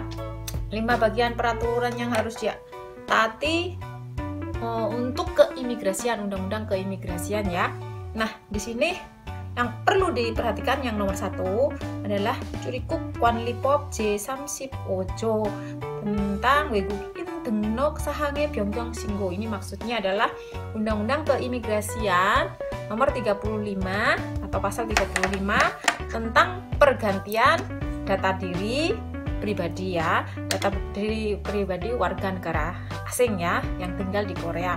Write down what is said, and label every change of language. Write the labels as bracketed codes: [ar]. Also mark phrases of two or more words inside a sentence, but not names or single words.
[id] 5 bagian peraturan yang harus ditaati untuk keimigrasian, undang-undang keimigrasian ya. Nah, di sini yang perlu diperhatikan yang nomor 1 adalah [ko] 출입국 관리법 [id] J35 tentang [ko] 외국인 등록 사항의 변경 신고. [id] Ini maksudnya adalah Undang-Undang Keimigrasian nomor 35 atau pasal 35 tentang pergantian data diri pribadi ya, data diri pribadi warga negara asing ya yang tinggal di Korea.